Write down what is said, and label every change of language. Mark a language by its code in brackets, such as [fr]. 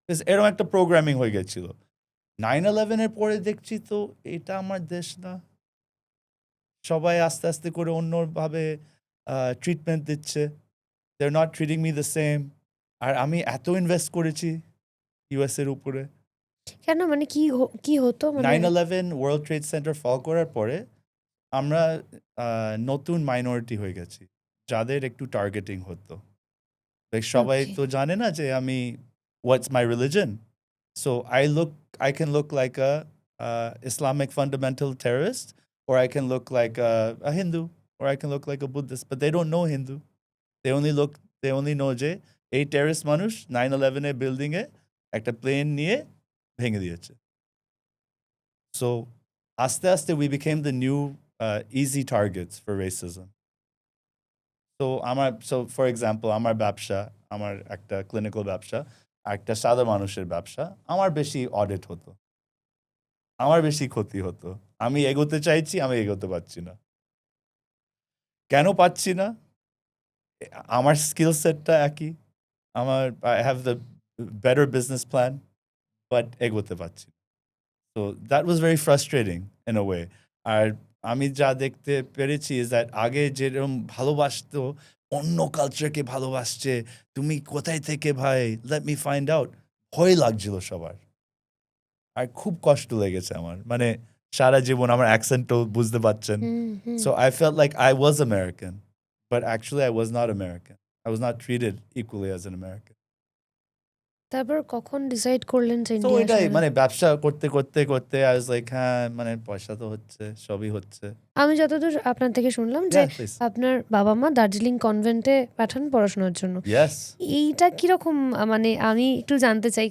[bn] এরকম একটা প্রোগ্রামিং হয়ে গেছিল। 9/11 পরে দেখছি তো এটা আমার দেশ না, সবাই আস্তে আস্তে করে অন্যভাবে ট্রিটমেন্ট দিচ্ছে, [en] they're not treating me the same. [bn] আর আমি এত ইনভেস্ট করেছি ইউএস এর উপরে। কেন, মানে কি হতো, মানে 9/11 ওয়ার্ল্ড ট্রেড সেন্টার ফল করার পরে আমরা নতুন মাইনরিটি হয়ে গেছি, যাদের একটু টার্গেটিং হতো। সবাই [en] Okay. [bn] তো জানে না যে আমি হোয়াটস মাই religion, so [en] I can look like a Islamic fundamental terrorist, or I can look like a Hindu, or I can look like a Buddhist, but they don't know Hindu. They only know [bn] যে এই terrorist মানুষ 9/11 building এ একটা plane নিয়ে ভেঙে দিয়েছে। So আস্তে আস্তে [en] we became the new easy targets for racism. [bn] So for example, আমার ব্যবসা, আমার একটা ক্লিনিক্যাল ব্যবসা, একটা সাধারণ মানুষের ব্যবসা, আমার বেশি অডিট হতো। আমার বেশি ক্ষতি হতো। আমি এগোতে চাইছি, আমি এগোতে পারছি না। কেন পারছি না? আমার স্কিল সেটটা একই। [en] I have the better business plan, but [bn] এগোতে পারছি না। [en] So that was very frustrating in a way. [bn] আর আমি যা দেখতে পেরেছি [en] is that [bn] আগে যেরকম ভালোবাসতো, অন্য কালচারকে ভালোবাসছে, তুমি কোথায় থেকে ভাই? [en] Let me find out. [bn] ভয় লাগছিল সবার। আর খুব কষ্ট লেগেছে আমার। মানে সারা জীবন আমার অ্যাকসেন্টও বুঝতে পারছেন। হুম, হুম। [en] So I felt like I was American, but actually I was not American. I was not treated equally as an American. [bn] তারপর কখন ডিসাইড করলেন যে ইন্ডিয়া ওইটাই আসবেন? মানে ব্যবসা করতে [en] I was like [bn] হ্যাঁ মানে পয়সা তো হচ্ছে, সবই হচ্ছে। আমি যতদূর আপনার থেকে শুনলাম যে [en] Yeah, please. [bn] আপনার বাবা-মা দার্জিলিং কনভেন্টে পাঠান পড়াশোনার জন্য। [en] Yes. [bn] এইটা কিরকম মানে আমি একটু জানতে চাই।